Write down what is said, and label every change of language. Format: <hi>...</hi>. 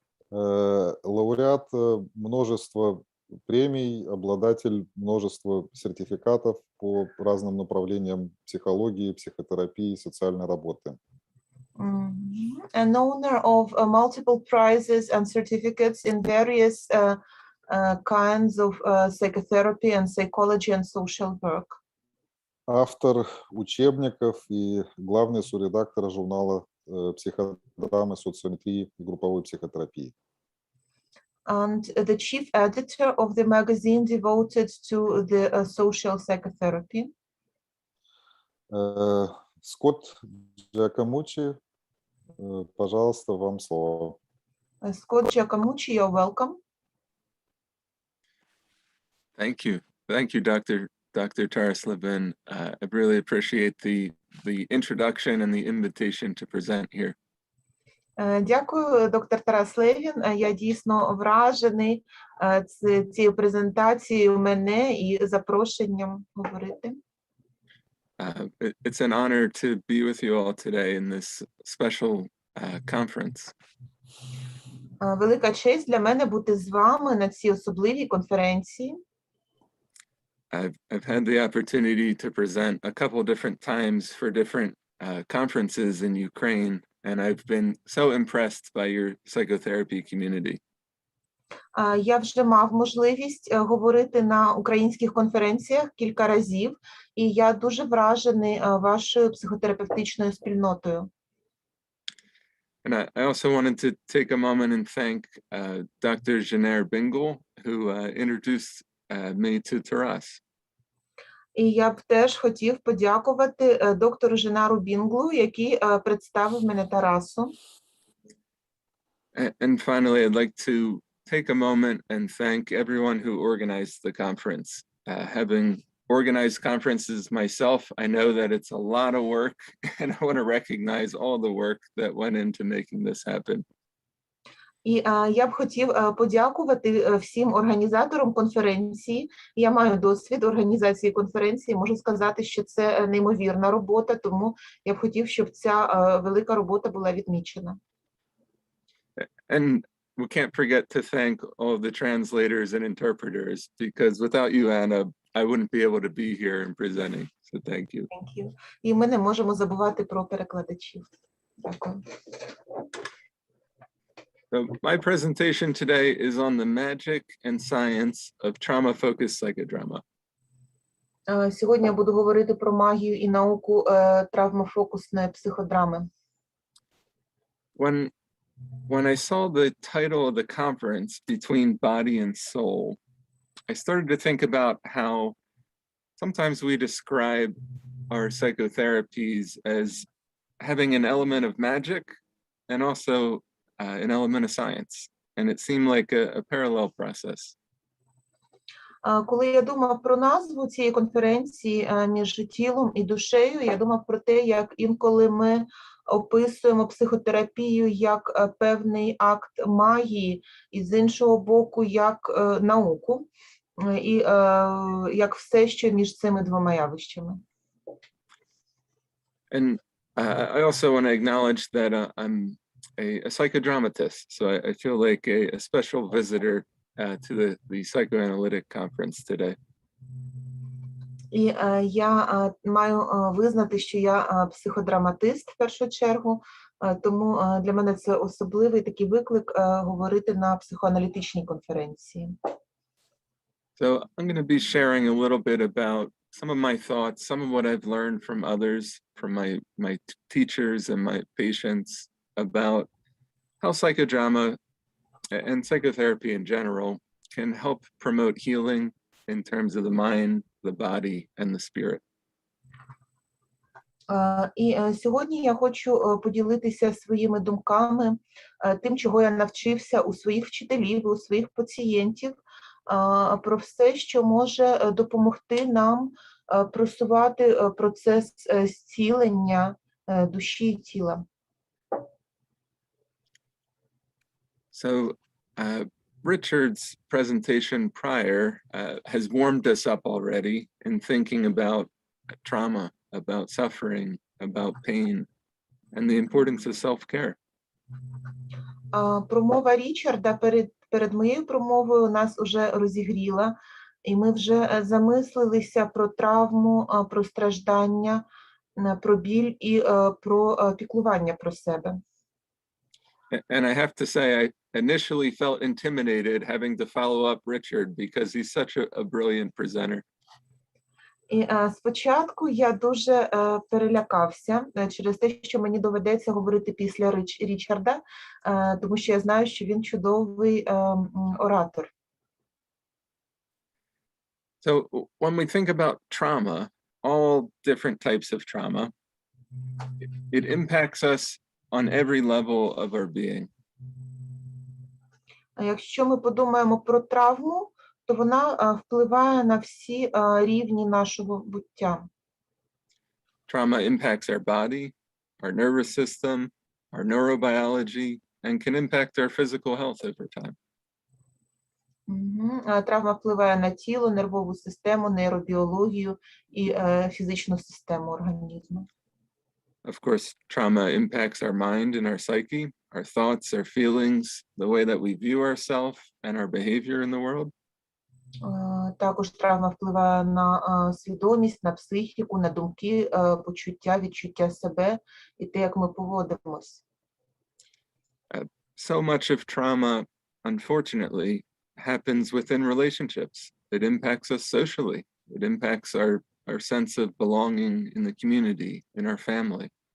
<ru>Лауреат множества премий, обладатель множества сертификатов по разным направлениям психологии, психотерапии, социальной работы.</ru> <en>An owner of multiple prizes and certificates in various kinds of psychotherapy and psychology and social work.</en> <ru>Автор учебников и главный соредактор журнала «Psychodrama», социометрии и групповой психотерапии.</ru> <en>And the chief editor of the magazine devoted to the social psychotherapy.</en> <ru>Скотт Giacomucci, пожалуйста, вам слово.</ru> <en>Scott Giacomucci, you're welcome. Thank you, Dr. Taras-Levin. I really appreciate the introduction and the invitation to present here.</en> <uk>Дякую, доктор Тарас Левін. Я дійсно вражений цією презентацією мене і запрошенням говорити.</uk> <en>It's an honor to be with you all today in this special conference.</en> <uk>Велика честь для мене бути з вами на цій особливій конференції.</uk> <en>I've had the opportunity to present a couple different times for different conferences in Ukraine, and I've been so impressed by your psychotherapy community.</en> <uk>Я вже мав можливість говорити на українських конференціях кілька разів, і я дуже вражений вашою психотерапевтичною спільнотою.</uk> <en>And I also wanted to take a moment and thank Dr. Janer Bingle, who introduced me to Taras.</en> <uk>І я б теж хотів подякувати доктору Женару Бінглу, який представив мене Тарасу.</uk> <en>And finally, I'd like to take a moment and thank everyone who organized the conference. Having organized conferences myself, I know that it's a lot of work, and I want to recognize all the work that went into making this happen.</en> <uk>І я б хотів подякувати всім організаторам конференції. Я маю досвід організації конференції, можу сказати, що це неймовірна робота, тому я б хотів, щоб ця велика робота була відмічена.</uk> <en>And we can't forget to thank all the translators and interpreters, because without you, Anna, I wouldn't be able to be here and presenting. So thank you. Thank you.</en> <uk>І ми не можемо забувати про перекладачів. Дякую.</uk> <en>So my presentation today is on the magic and science of trauma-focused psychodrama.</en> <uk>Сьогодні я буду говорити про магію і науку травмофокусної психодрами.</uk> <en>When I saw the title of the conference, Between Body and Soul, I started to think about how sometimes we describe our psychotherapies as having an element of magic and also an element of science. And it seemed like a parallel process.</en> <uk>Коли я думав про назву цієї конференції між тілом і душею, я думав про те, як інколи ми описуємо психотерапію як певний акт магії, і з іншого боку, як науку, і як все, що між цими двома явищами.</uk> <en>And I also want to acknowledge that I'm a psychodramatist, so I feel like a special visitor to the psychoanalytic conference today.</en> <uk>І я маю визнати, що я психодраматист в першу чергу, Тому для мене це особливий такий виклик говорити на психоаналітичній конференції.</uk> <en>So I'm going to be sharing a little bit about some of my thoughts, some of what I've learned from others, from my teachers and my patients about how psychodrama and psychotherapy in general can help promote healing in terms of the mind, the body, and the spirit.</en> <uk>І сьогодні я хочу поділитися своїми думками, тим, чого я навчився у своїх вчителів, у своїх пацієнтів, про все, що може допомогти нам просувати процес зцілення душі і тіла.</uk> <en>So Richard's presentation prior has warmed us up already in thinking about trauma, about suffering, about pain, and the importance of self-care.</en> <uk>Промова Річарда перед моєю промовою нас уже розігріла, і ми вже замислилися про травму, про страждання, про біль і про піклування про себе.</uk> <en>And I have to say, I initially felt intimidated having to follow up Richard because he's such a brilliant presenter.</en> <uk>І спочатку я дуже перелякався через те, що мені доведеться говорити після Річарда, тому що я знаю, що він чудовий оратор.</uk> <en>So when we think about trauma, all different types of trauma, it impacts us on every level of our being.</en> <uk>Якщо ми подумаємо про травму, то вона впливає на всі рівні нашого буття.</uk> <en>Trauma impacts our body, our nervous system, our neurobiology, and can impact our physical health over time.</en> <uk>Травма впливає на тіло, нервову систему, нейробіологію і фізичну систему організму.</uk> <en>Of course, trauma impacts our mind and our psyche, our thoughts, our feelings, the way that we view ourselves and our behavior in the world.</en> <uk>Також травма впливає на свідомість, на психіку, на думки, почуття, відчуття себе і те, як ми поводимось.</uk> <en>So much of trauma, unfortunately, happens within relationships. It impacts us socially. It impacts our sense of belonging in the community, in our family.</en>